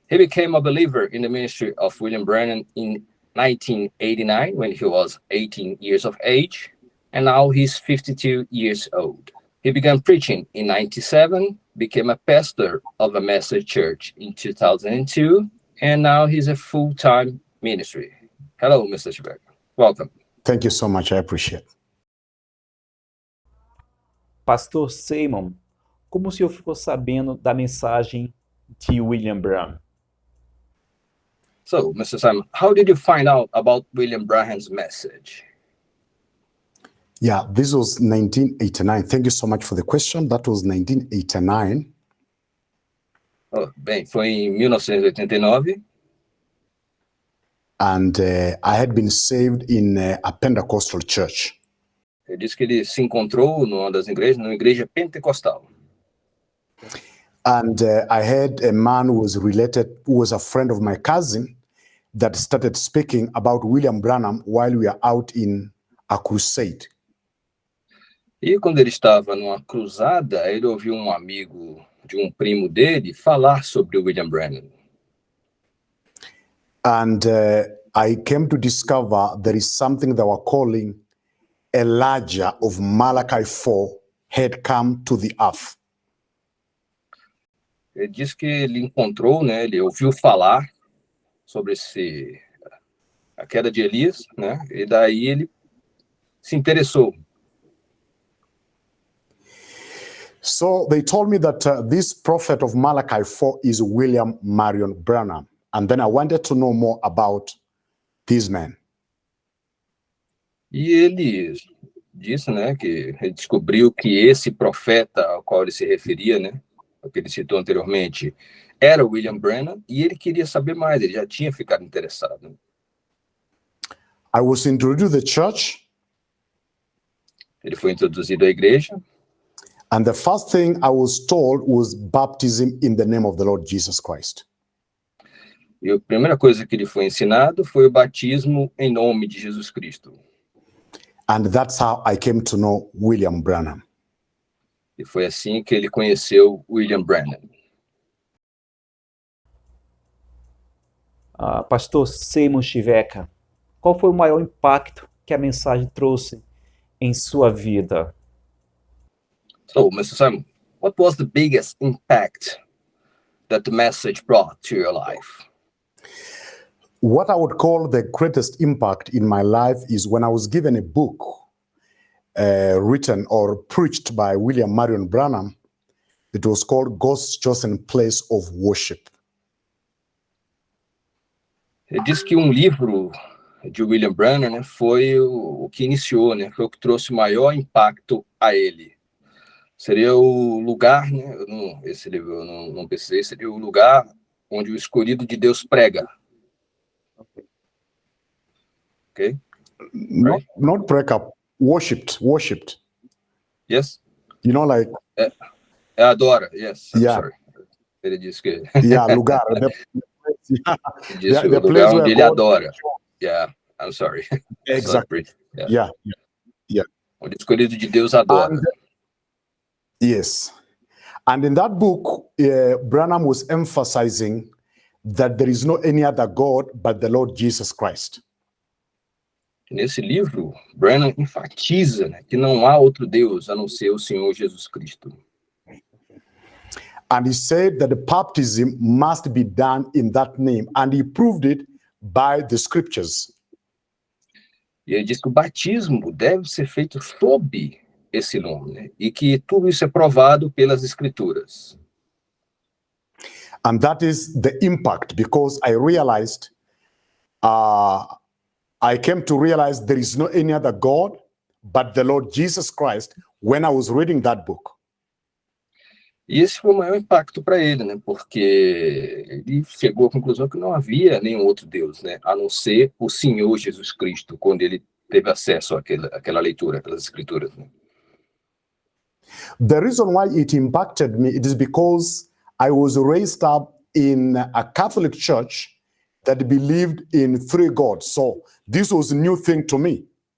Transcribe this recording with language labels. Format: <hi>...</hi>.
<en>He became a believer in the ministry of William Branham in 1989 when he was 18 years of age, and now he's 52 years old. He began preaching in 1997, became a pastor of a Message church in 2002, and now he's a full-time ministry. Hello, Mr. Chiveka. Welcome. Thank you so much. I appreciate it.</en> <pt>Pastor Simon, como o senhor ficou sabendo da mensagem de William Branham?</pt> <en>So, Mr. Simon, how did you find out about William Branham's message? Yeah, this was 1989. Thank you so much for the question. That was 1989.</en> <pt>Oh, bem, foi em 1989.</pt> <en>And I had been saved in a Pentecostal church.</en> <pt>Ele disse que ele se encontrou numa das igrejas, numa igreja pentecostal.</pt> <en>And I had a man who was a friend of my cousin, that started speaking about William Branham while we were out in a crusade.</en> <pt>E quando ele estava numa cruzada, ele ouviu um amigo de um primo dele falar sobre o William Branham.</pt> <en>And I came to discover there is something that we're calling Elijah of Malachi 4 had come to the earth.</en> <pt>Ele disse que ele encontrou, né, ele ouviu falar sobre a queda de Elias, né, e daí ele se interessou.</pt> <en>So they told me that this prophet of Malachi 4 is William Marion Branham. And then I wanted to know more about this man.</en> <pt>E ele disse, né, que ele descobriu que esse profeta ao qual ele se referia, né, o que ele citou anteriormente, era William Branham, e ele queria saber mais, ele já tinha ficado interessado.</pt> <en>I was introduced to the church.</en> <pt>Ele foi introduzido à igreja.</pt> <en>And the first thing I was told was baptism in the name of the Lord Jesus Christ.</en> <pt>E a primeira coisa que ele foi ensinado foi o batismo em nome de Jesus Cristo.</pt> <en>And that's how I came to know William Branham.</en> <pt>E foi assim que ele conheceu William Branham. Pastor Simon Chiveka, qual foi o maior impacto que a mensagem trouxe em sua vida?</pt> <en>So, Mr. Simon, what was the biggest impact that the message brought to your life? What I would call the greatest impact in my life is when I was given a book written or preached by William Marion Branham. It was called God's Chosen Place of Worship.</en> <pt>Ele disse que um livro de William Branham, né, foi o que iniciou, né, foi o que trouxe o maior impacto a ele. Seria o lugar, né, esse livro eu não pesquisei, seria o lugar onde o escolhido de Deus prega.</pt> <en>Okay? Right? Not break up, worshipped. Yes? You know, like...</en> <pt>adora,</pt> <en>yes. I'm yeah. Sorry.</en> <pt>Ele disse que...</pt> <en>yeah,</en> <pt>lugar. Ele disse o lugar onde ele adora.</pt> <en>Yeah, I'm sorry. Exactly. Yeah.</en> <pt>Onde o escolhido de Deus adora.</pt> <en>Yes. And in that book, Branham was emphasizing that there is no any other God but the Lord Jesus Christ.</en> <pt>Nesse livro, Branham enfatiza, né, que não há outro Deus a não ser o Senhor Jesus Cristo.</pt> <en>And he said that the baptism must be done in that name, and he proved it by the scriptures.</en> <pt>E ele diz que o batismo deve ser feito sob esse nome, né, e que tudo isso é provado pelas Escrituras.</pt> <en>And that is the impact, because I realized, I came to realize there is no any other God but the Lord Jesus Christ when I was reading that book.</en> <pt>E esse foi o maior impacto para ele, né, porque ele chegou à conclusão que não havia nenhum outro Deus, né, a não ser o Senhor Jesus Cristo, quando ele teve acesso àquela leitura, àquelas Escrituras, né.</pt> <en>The reason why it impacted me, it is because I was raised up in a Catholic church that believed in three gods. So this was a new thing to me.</en>